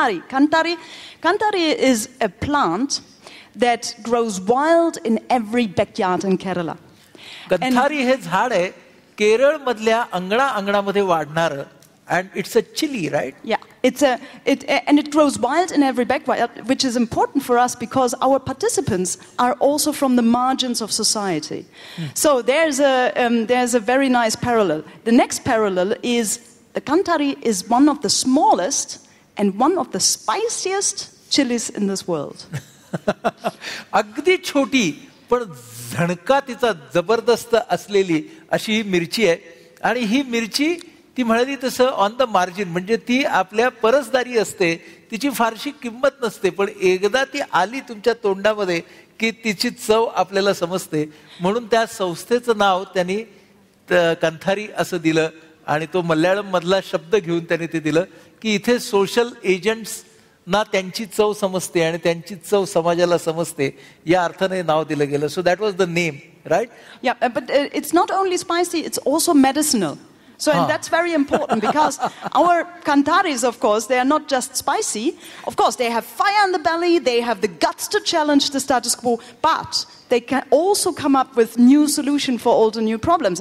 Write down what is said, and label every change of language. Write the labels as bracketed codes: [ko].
[en] Kanthari is a plant that grows wild in every backyard in Kerala. [mr] Kanthari हे झाड आहे केरळ मधल्या अंगणामध्ये वाढणारं. [en] And it's a chili, right? Yeah, it grows wild in every backyard, which is important for us because our participants are also from the margins of society. So there's a very nice parallel. The next parallel is the Kanthari is one of the smallest and one of the spiciest chilies in this world. [mr] अगदी छोटी पण झणका तिचा जबरदस्त असलेली अशी ही मिरची आहे. आणि ही मिरची ती म्हणाली तसं [en] on the margin, [mr] म्हणजे ती आपल्या परसदारी असते, तिची फारशी किंमत नसते, पण एकदा ती आली तुमच्या तोंडामध्ये की तिची चव आपल्याला समजते. म्हणून त्या संस्थेचं नाव त्यांनी कंथारी असं दिलं आणि तो मल्याळम मधला शब्द घेऊन त्यांनी ते दिलं की इथे सोशल एजंट्स ना त्यांची चव समजते आणि त्यांची चव समाजाला समजते, या अर्थाने नाव दिलं गेलं. [en] So that was the name, right? Yeah, but it's not only spicy, it's also medicinal. So, and that's very important because our Kantharis, of course, they are not just spicy. Of course, they have fire in the belly, they have the guts to challenge the status quo, but they can also come up with new solution for all the new problems.